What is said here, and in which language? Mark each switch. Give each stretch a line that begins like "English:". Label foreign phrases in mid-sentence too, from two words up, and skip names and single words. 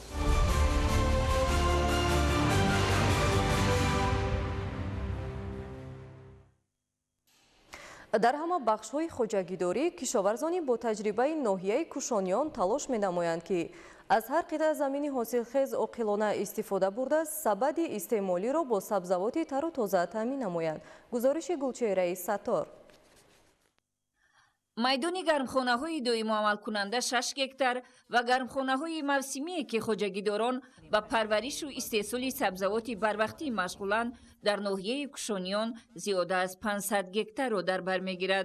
Tajik: дар ҳама бахшҳои хоҷагидорӣ кишоварзони бо таҷрибаи ноҳияи Кушониён талош менамоянд ки аз ҳар қитъаи замини ҳосилхез оқилона истифода бурда сабади истеъмолиро бо сабзавоти тару тоза таъмин намоянд. гузориши Гулчеҳра Саттор. майдони гармхонаҳои доиму амалкунанда 6 гектар ва гармхонаҳои мавсимие ки хоҷагидорон ба парваришу истеҳсоли сабзавоти барвақтӣ машғуланд дар ноҳияи кушониён зиёда аз 500 гектарро дар бар мегирад.